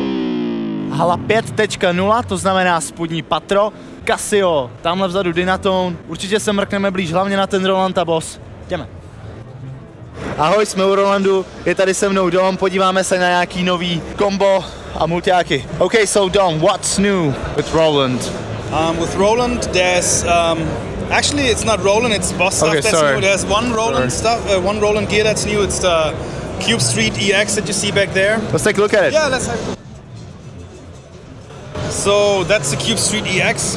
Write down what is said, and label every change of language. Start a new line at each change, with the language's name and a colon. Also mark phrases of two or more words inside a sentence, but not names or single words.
Czech: Hala 5.0, to znamená spodní patro, Casio, tamhle vzadu Dynatone, určitě se mrkneme blíž, hlavně na ten Roland a Boss. Jdeme. Ahoj, jsme u Rolandu, je tady se mnou Dom, podíváme se na nějaký nový kombo a multiáky.
English: Okay, so Dom, what's new with Roland? With Roland, there's actually it's not Roland, it's Boss stuff that's new. There's one Roland one Roland gear that's new. It's the Cube Street EX that you see back there. Let's take a look at it. Yeah, let's have a look. So that's the Cube Street EX.